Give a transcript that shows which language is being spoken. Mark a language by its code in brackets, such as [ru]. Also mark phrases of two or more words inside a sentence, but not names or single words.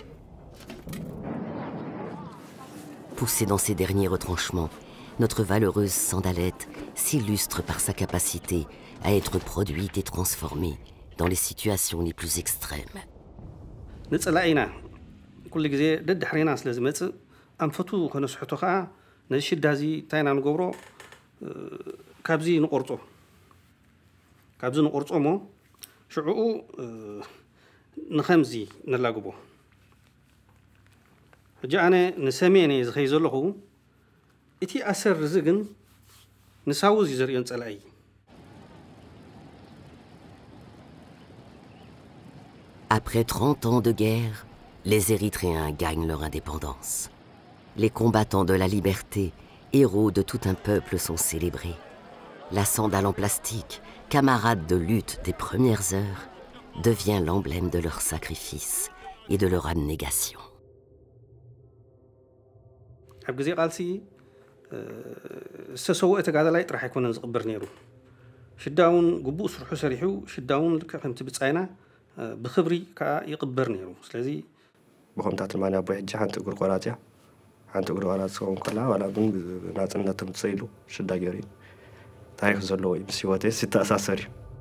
[fr] Poussée dans ses derniers retranchements, notre valeureuse sandalette s'illustre par sa capacité à être produite et transformée dans les situations les plus extrêmes. [ti] ንፅላኢና ኩሉ ግዜ ደድሕሪና ስለ ዝመፅእ ኣንፈቱ ከነስሕቶ ከዓ ነዚ ሽዳ እዚ እንታይ ኢና ንገብሮ ካብዚ ንቆርፆ ሞ ሽዑኡ ንኸምዚ ነላግቦ ሕጂ ኣነ ንሰሜን እየ ዝኸይ ዘለኹ እቲ ኣሰር እዚ ግን ንሳውዝ እዩ ዘርእዮን ፀላኢ [fr] Après 30 ans de guerre, les Érythréens gagnent leur indépendance. Les combattants de la liberté, héros de tout un peuple, sont célébrés. La sandale en plastique, camarade de lutte des premières heures, devient l'emblème de leur sacrifice et de leur abnégation. [ti] ኣብ ግዜ ቃልሲ ዝተሰውአ ተጋዳላይ ጥራሕ ኣይኮነን ዝቕበር ነይሩ ሽዳ እውን ግቡእ ስርሑ ሰሪሑ ሽዳ እውን ልክዕ ከምቲ ብፃይና ብክብሪ ከዓ ይቕበር ነይሩ ስለዚ ብከምታት ልማንያ ቦይ ሕጂ ሓንቲ እግሪ ቆራፅ እያ ሓንቲ እግሪ ቆራፅ ዝኸውን ከላ ዋላ ግን ብናፅነት ተምፅኢሉ ሽዳ ገይሩ እዩ ታሪክ ዘለዎ እዩ ምስ ሂወተይ ዝተኣሳሰር እዩ